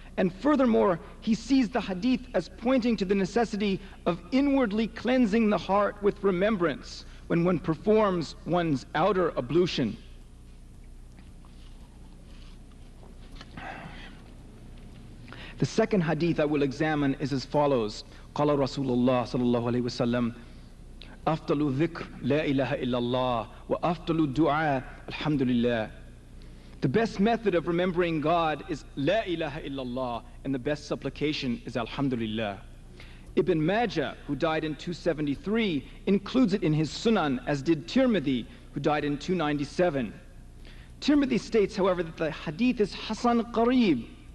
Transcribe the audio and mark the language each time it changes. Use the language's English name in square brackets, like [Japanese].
[English] And furthermore, he sees the hadith as pointing to the necessity of inwardly cleansing the heart with remembrance when one performs one's outer ablution. The second hadith I will examine is as follows. [Arabic] قال رسول الله صلى الله عليه وسلم أفضل ذكر لا إله إلا الله وأفضل الدعاء الحمد لله. [English] The best method of remembering God is La ilaha illallah, and the best supplication is Alhamdulillah. Ibn Majah, who died in 273, includes it in his Sunan, as did Tirmidhi, who died in 297. Tirmidhi states, however, that the hadith is Hasan Qareeb.